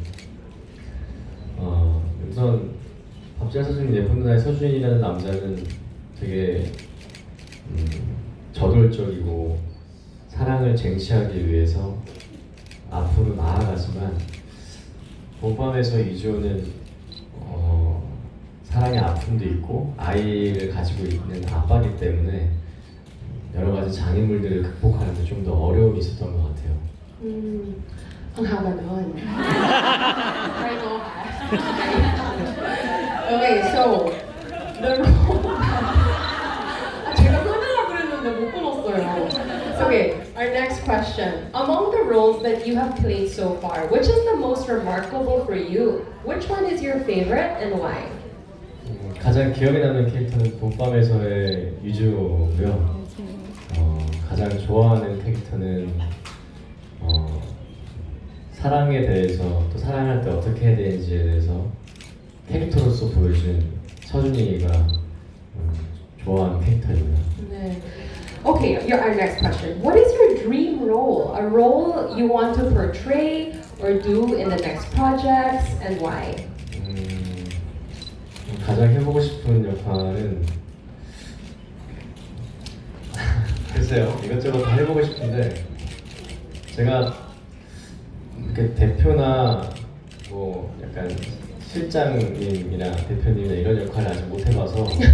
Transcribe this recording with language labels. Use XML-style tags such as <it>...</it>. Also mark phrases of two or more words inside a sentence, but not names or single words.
<ko>우선 밥 잘 사주는 예쁜 나의 서준이라는 남자는 되게 저돌적이고 사랑을 쟁취하기 위해서 앞으로 나아가지만 봄밤에서 이주호는 사랑의 아픔도 있고 아이를 가지고 있는 아빠이기 때문에 여러 가지 장애물들을 극복하는데 좀 더 어려움이 있었던 것 같아요.</ko> <tl>Ang haba nun. Try mo ha.</tl> <en>Okay, so the role.</en> <ko>제가 끊으려고 그랬는데 못 끊었어요.</ko> <en>Okay, our next question. Among the roles that you have played so far, which is the most remarkable for you? Which one is your favorite and why?</en> <ko>가장 기억에 남는 캐릭터는 봄밤에서의 유주고요. 가장 좋아하는 캐릭터는 사랑에 대해서 또 사랑할 때 어떻게 해야 되는지에 대해서 캐릭터로서 보여준 서준이가 좋아하는 캐릭터입니다. 네.</ko> <en>Okay, our next question. What is your dream role? A role you want to portray or do in the next projects, and why?</en> <ko>가장 해보고 싶은 역할은 글쎄요, 이것저것 다 해보고 싶은데 제가 이렇게 대표나 뭐 약간 실장님이나 대표님이나 이런 역할을 아직 못 해봐서</ko>